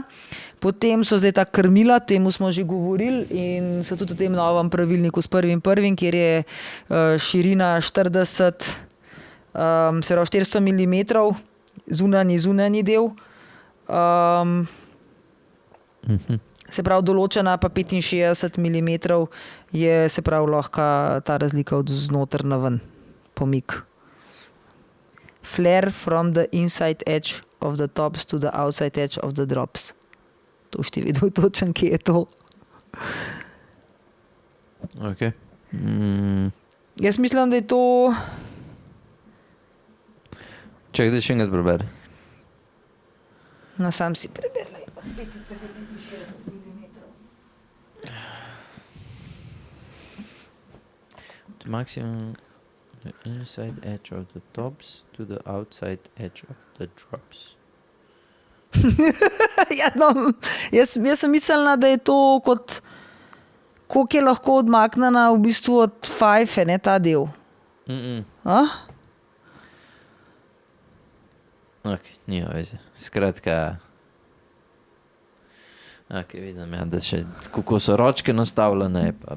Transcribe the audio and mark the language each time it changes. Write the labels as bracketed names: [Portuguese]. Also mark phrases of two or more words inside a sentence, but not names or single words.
[Slovenian] Potem so zdaj ta krmila, temu smo že govorili in so tudi v tem novem pravilniku s 1.1., kjer je širina 40, se pravi 400 mm, zunanji del. Se pravi določena pa 65 mm je, se pravi, lahko ta razlika od znotraj na ven, pomik. [English] Flare from the inside edge of the tops to the outside edge of the drops. [Slovenian] To šti videl točen, kje je to. Ok. Jaz mislim, da je to... Čakaj, da še enkrat preberi. No, sam si preberla. [English] The maximum the inside edge of the tops to the outside edge of the drops. [Slovenian] Ja, no, jaz sem mislila, da je to kot, koliko je lahko odmaknjena v bistvu od fajfe, ne ta del. A? Ok, nima veze. Skratka, ok, vidim, ja, da še kako so ročke nastavljene, pa